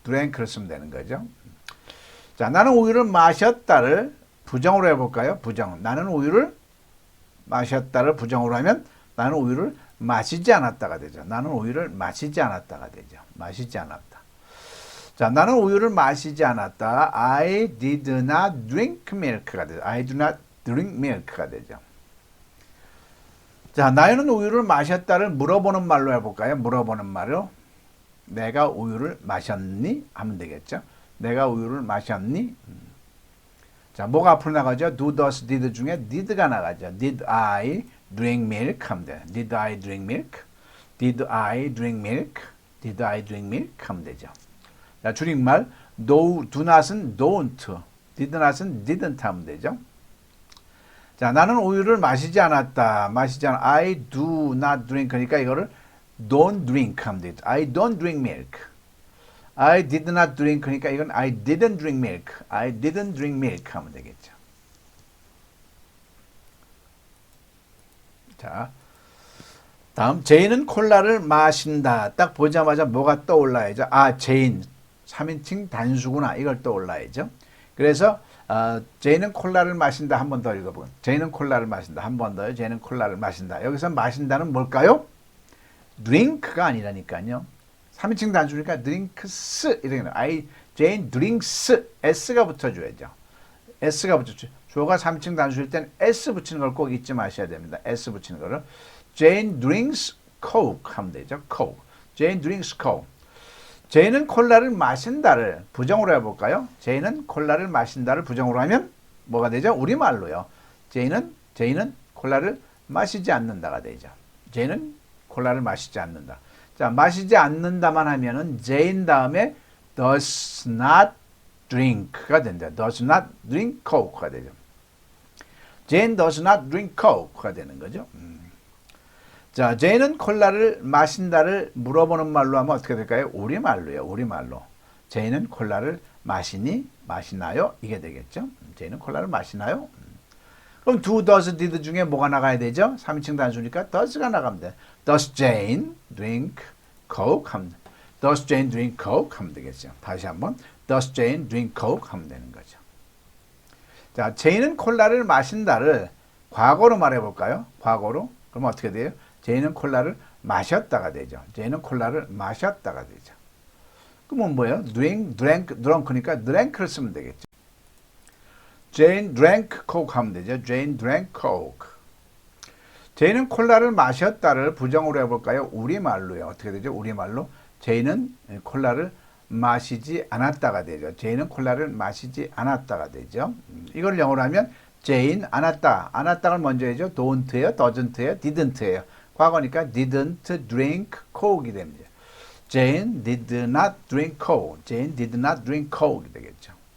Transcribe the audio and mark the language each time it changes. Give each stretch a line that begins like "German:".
Korean: drank를 쓰면 되는 거죠. 자, 나는 우유를 마셨다를 부정으로 해볼까요? 부정. 나는 우유를 마셨다를 부정으로 하면 나는 우유를 마시지 않았다가 되죠. 나는 우유를 마시지 않았다가 되죠. 마시지 않았다. 자, 나는 우유를 마시지 않았다.
English: I did not drink milk가 되죠. I do not drink milk가 되죠.
Korean: 자, 나는 우유를 마셨다를 물어보는 말로 해볼까요? 물어보는 말로. 내가 우유를 마셨니? 하면 되겠죠. 내가 우유를 마셨니? 자, 뭐가 앞으로 나가죠? do, does, did 중에 did가 나가죠.
English: Did I drink milk?
Korean: 하면 돼요.
English: Did I drink milk? Did I drink milk? Did I drink milk?
Korean: 하면 되죠. 자, 줄임말 do not은 don't, did not은 didn't 하면 되죠. 자, 나는 우유를 마시지 않았다. 마시지 않아.
English: I do not drink.
Korean: 그러니까 이거를 don't drink 하면 되죠.
English: I don't drink milk. I did not drink. 그러니까 이건 I didn't drink milk. I didn't drink milk
Korean: 하면 되겠죠. 자, 다음 제인은 콜라를 마신다. 딱 보자마자 뭐가 떠올라야죠? 아, 제인. 3인칭 단수구나. 이걸 떠올라야죠. 그래서 제인은 콜라를 마신다. 한 번 더 읽어보면 제인은 콜라를 마신다. 한 번 더요. 제인은 콜라를 마신다. 여기서 마신다는 뭘까요? drink가 아니라니까요. 3인칭 단수니까 drinks 이렇게 Jane drinks s가 붙어줘야죠. s가 붙어줘. 주어가 3인칭 단수일 땐 s 붙이는 걸 꼭 잊지 마셔야 됩니다. s 붙이는 거를
English: Jane drinks coke
Korean: 하면 되죠.
English: coke. Jane drinks coke.
Korean: 제이는 콜라를 마신다를 부정으로 해볼까요? 제이는 콜라를 마신다를 부정으로 하면 뭐가 되죠? 우리말로요. 제이는 콜라를 마시지 않는다가 되죠. 제이는 콜라를 마시지 않는다. 자, 마시지 않는다만 하면은 제인 다음에 does not drink가 된다. does not drink coke가 되죠. 제인
English: does not drink coke
Korean: 가 되는 거죠. 자, 제인은 콜라를 마신다를 물어보는 말로 하면 어떻게 될까요? 우리말로요. 우리말로. 제인은 콜라를 마시니? 마시나요? 이게 되겠죠. 제인은 콜라를 마시나요? 그럼 do, does, did 중에 뭐가 나가야 되죠? 3인칭 단수니까 does가 나가면 돼.
English: Does Jane drink coke? 하면 돼. Does Jane drink coke?
Korean: 하면 되겠죠.
English: 다시 한번 Does Jane drink coke?
Korean: 하면 되는 거죠. 자, 제인은 콜라를 마신다를 과거로 말해볼까요? 과거로. 그럼 어떻게 돼요? 제이는 콜라를 마셨다가 되죠. 제이는 콜라를 마셨다가 되죠. 그러면 뭐예요? drunk니까 drank를 쓰면 되겠죠.
English: Jane drank coke
Korean: 하면 되죠.
English: Jane drank coke.
Korean: 제이는 콜라를 마셨다를 부정으로 해볼까요? 우리말로요. 어떻게 되죠? 우리말로 제이는 콜라를 마시지 않았다가 되죠. 제이는 콜라를 마시지 않았다가 되죠. 이걸 영어로 하면 제인 안았다를 먼저 해죠. don't예요, doesn't예요, didn't예요. 과거니까 didn't drink coke이 됩니다.
English: Jane did not drink coke. Jane did not drink coke 되겠죠.